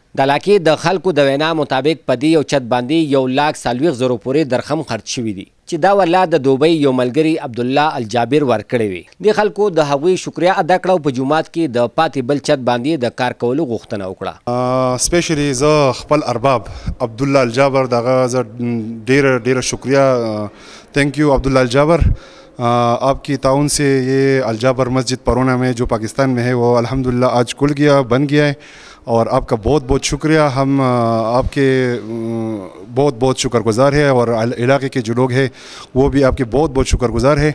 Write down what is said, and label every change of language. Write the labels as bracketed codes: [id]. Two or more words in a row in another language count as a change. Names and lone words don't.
[ps] د علاقې د خلکو د وینا مطابق په دې یو چت باندې 1,40,000 پورې درخم خرڅ شوي دي چې دا ورله د دوبۍ یو ملګري عبدالله الجابر ورکړی وي. دې خلکو د هغوی شکریا ادا کړه او په جومات کې د پاتې بل چت باندې د کار کولو غوښتنه وکړه. سپیشلی زه خپل ارباب عبدالله الجابر دغه زه ډېره شکریہ [en] thank you [ps] عبدالله الجابر. [ur] آپ کی تعاون سے یہ الجابر مسجد پرونا میں جو پاکستان میں ہے وہ الحمدللہ آج کھل گیا، بن گیا ہے اور آپ کا بہت بہت شکریہ. ہم آپ کے بہت بہت شکرگزار ہے اور علاقے کے جو لوگ ہیں وہ بھی آپ کے بہت بہت شکرگزار ہے.